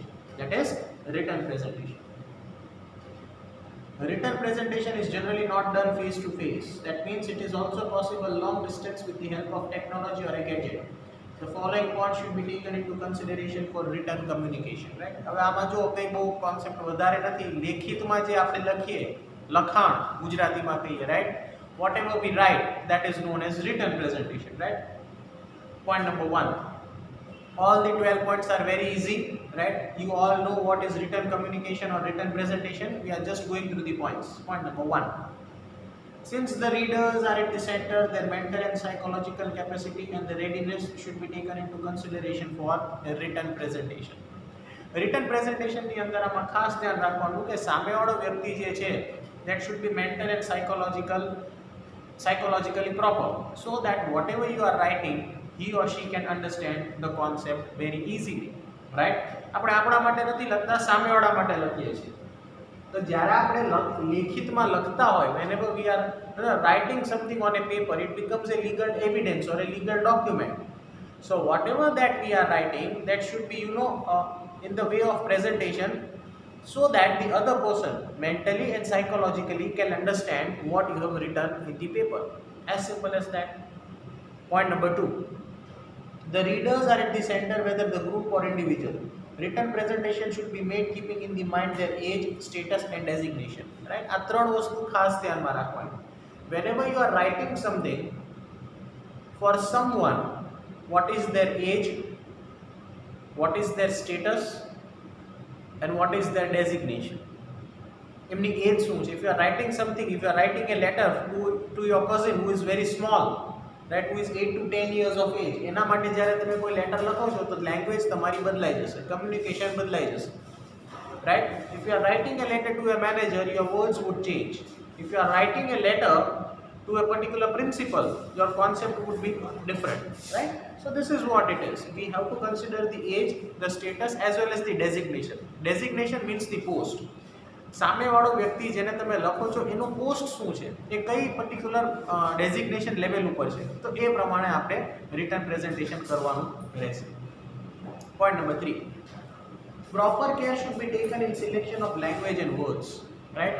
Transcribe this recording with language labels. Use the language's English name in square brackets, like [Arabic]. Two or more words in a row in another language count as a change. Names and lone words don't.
[English] That is written presentation. Written presentation is generally not done face to face. That means it is also possible long distance with the help of technology or a gadget. The following points should be taken into consideration for written communication, right? [Gujarati] હવે આમાં જો કઈ બહુ કોન્સેપ્ટ વધારે નથી, લેખિતમાં જે આપણે લખીએ લખાણ ગુજરાતીમાં કહીએ, [English] right? Whatever we write, that is known as written presentation, right? Point number 1. All the 12 points are very easy, right? You all know what is written communication or written presentation. We are just going through the points. Point number 1. Since the readers are at the center, their mental and psychological capacity and the readiness should be taken into consideration for a written presentation. Written presentation [Gujarati] ની અંદર આમાં ખાસ ધ્યાન રાખવાનું કે સામેવાળો વ્યક્તિ જે છે [English] that should be mental and psychologically proper, so that whatever you are writing, he or she can understand the concept very easily, right? [Gujarati] આપણે આપણા માટે નથી લખતા, સામેવાળા માટે લખીએ છીએ. તો જ્યારે આપણે લેખિતમાં લખતા હોય, [English] whenever we are writing something on a paper, it becomes a legal evidence or a legal document. So whatever that we are writing, that should be in the way of presentation, so that the other person mentally and psychologically can understand what you have written in the paper. As simple as that. Point number 2. The readers are at the center, whether the group or individual. Written presentation should be made keeping in the mind their age, status and designation, right? [Gujarati] આ ત્રણ વસ્તુ ખાસ ધ્યાનમાં રાખવાની. [English] Whenever you are writing something for someone, what is their age, what is their status and what is their designation. [Gujarati] એમની એજ શું છે? [English] If you are writing something, if you are writing a letter to your cousin who is very small, right, who is 8 to 10 years of age, [Gujarati] એના માટે જ્યારે તમે કોઈ લેટર લખો છો તો લેંગ્વેજ તમારી બદલાઈ જશે, કમ્યુનિકેશન બદલાઈ જશે, [English] right? If you are writing a letter to a manager, your words would change. If you are writing a letter to a particular principal, your concept would be different, right? So this is what it is. We have to consider the age, the status as well as the designation. Designation means the post. [Gujarati] સામેવાળો વ્યક્તિ જેને તમે લખો છો એનો પોસ્ટ શું છે, એ કઈ [English] particular designation [Gujarati] લેવલ ઉપર છે, તો એ પ્રમાણે આપણે [English] written presentation [Gujarati] કરવાનું રહેશે. [English] point number 3. proper care should be taken in selection of language and words, right?